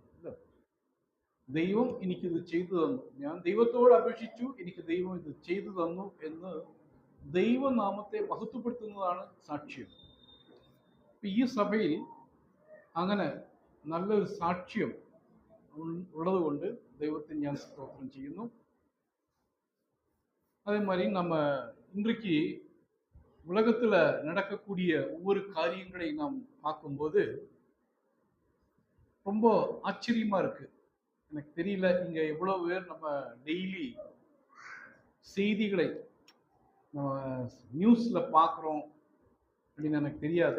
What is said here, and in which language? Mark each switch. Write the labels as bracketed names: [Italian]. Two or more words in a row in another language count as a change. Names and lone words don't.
[Malayalam] ദൈവം എനിക്കിത് ചെയ്തു തന്നു, ഞാൻ ദൈവത്തോട് അപേക്ഷിച്ചു, എനിക്ക് ദൈവം ഇത് ചെയ്തു തന്നു എന്ന് ദൈവനാമത്തെ മഹത്വപ്പെടുത്തുന്നതാണ് സാക്ഷ്യം. ഈ സഭയിൽ അങ്ങനെ നല്ലൊരു സാക്ഷ്യം ഉള്ളത് കൊണ്ട് ദൈവത്തിന് ഞാൻ സ്തോത്രം ചെയ്യുന്നു. [Tamil] அதே மாதிரி நம்ம இன்றைக்கு உலகத்துல நடக்கக்கூடிய ஒவ்வொரு காரியங்களை நாம் பார்க்கும்போது ரொம்ப ஆச்சரியமா இருக்கு. எனக்கு தெரியல இங்க எவ்வளவு பேர் நம்ம டெய்லி செய்திகளை நம்ம நியூஸ்ல பார்க்குறோம் அப்படின்னு எனக்கு தெரியாது.